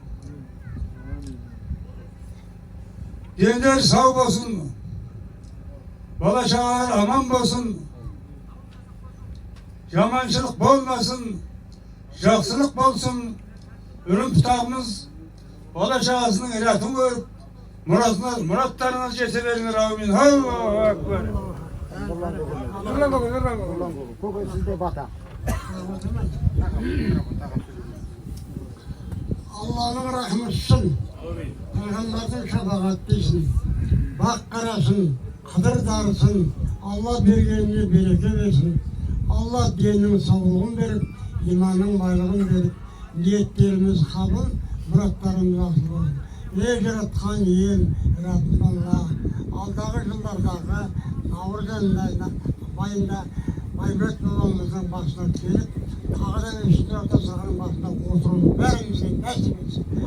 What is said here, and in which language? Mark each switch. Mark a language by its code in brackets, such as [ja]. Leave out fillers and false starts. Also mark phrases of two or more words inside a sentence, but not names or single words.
[kk] Дендер сау болсын, бала-шағалар аман болсын, жаманшылық болмасын, жақсылық болсын. Үрім-пұтағымыз бала-шағасының рәтін көріп, мұраттарыңыз жете беріңдер, әумин. [ar] الله أكبر. [kk] Көке сізде бата. [tr] Allah'ın rahmetsin. Peygamber'in şefaat etsin. [kk] бақ қарасын, қыдыр дарысын, Алла бергеніне береке берсін. Алла деннің саулығын беріп, иманның байлығын беріп, ниеттеріміз қабыл, мұраттарымыз асыл болсын. Жаратқан ел, Раббым Алла, алдағы жылдардағы наурыз айында Байбет бабамыздың басына келіп, қағадан үстіне ата сағының басына отыруын бәрімізге нәсіп етсін.